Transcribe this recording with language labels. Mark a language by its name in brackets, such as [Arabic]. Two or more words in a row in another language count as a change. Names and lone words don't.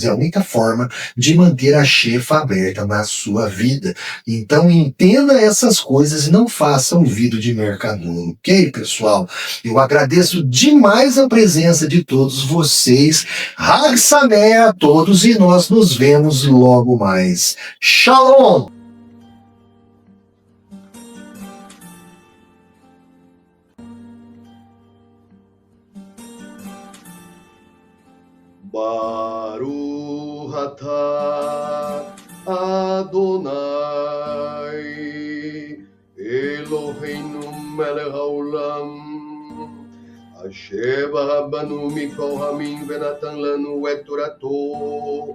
[Portuguese] É a única forma de manter a chefa aberta na sua vida. Então entenda essas coisas e não faça ouvido de mercador, ok, pessoal? Eu agradeço demais a presença de todos vocês. [Hebrew] חג שמח [Portuguese] a todos, e nós nos vemos logo mais. Shalom! [Hebrew] ברוך אתה אדוני אלוהינו מלך העולם אשר בחר בנו מכל העמים ונתן לנו את תורתו.